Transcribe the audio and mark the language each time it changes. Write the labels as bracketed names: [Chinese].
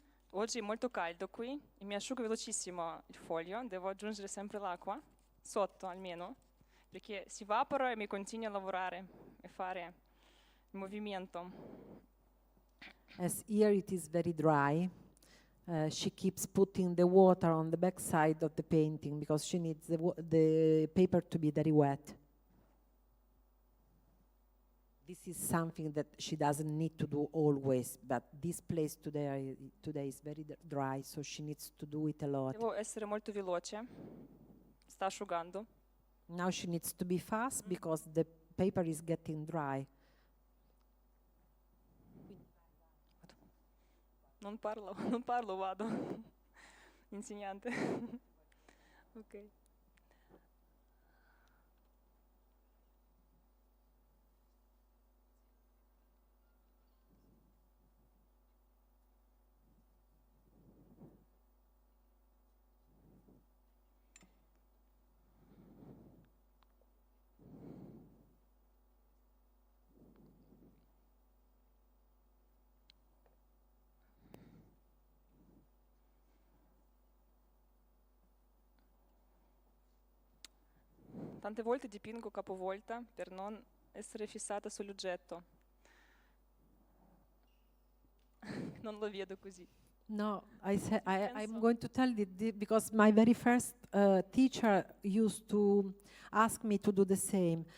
[Italian] Oggi è molto caldo qui e mi asciugo velocissimo il foglio, devo aggiungere sempre l'acqua, sotto almeno, perché si evapora e mi continua a lavorare e fare il movimento. [English] As here it is very dry, she keeps putting the water on the back side of the painting because she needs the paper to be very wet. This is something that she doesn't need to do always, but this place today is very dry, so she needs to do it a lot. [Italian] Devo essere molto veloce, sta asciugando. [English] Now she needs to be fast because the paper is getting dry. [Italian] Non parlo, vado. Insegnante. Ok. Tante volte dipingo capovolta per non essere fissata sull'oggetto. Non lo vedo così. [English] No, I'm going to tell you because my very first teacher used to ask me to do the same.